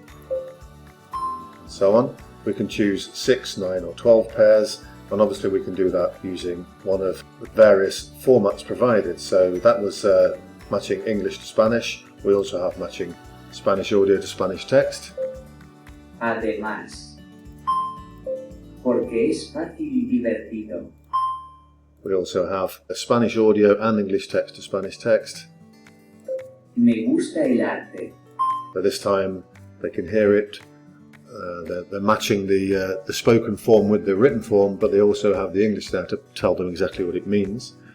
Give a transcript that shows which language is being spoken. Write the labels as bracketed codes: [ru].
[en] And so on. We can choose 6, 9 or 12 pairs, and obviously we can do that using one of the various formats provided. So that was matching English to Spanish. We also have matching Spanish audio to Spanish text. [es] Además, porque es fácil y divertido. [en] We also have a Spanish audio and English text to Spanish text. [es] Me gusta el arte. [en] So this time they can hear it. They're matching the spoken form with the written form, but they also have the English there to tell them exactly what it means.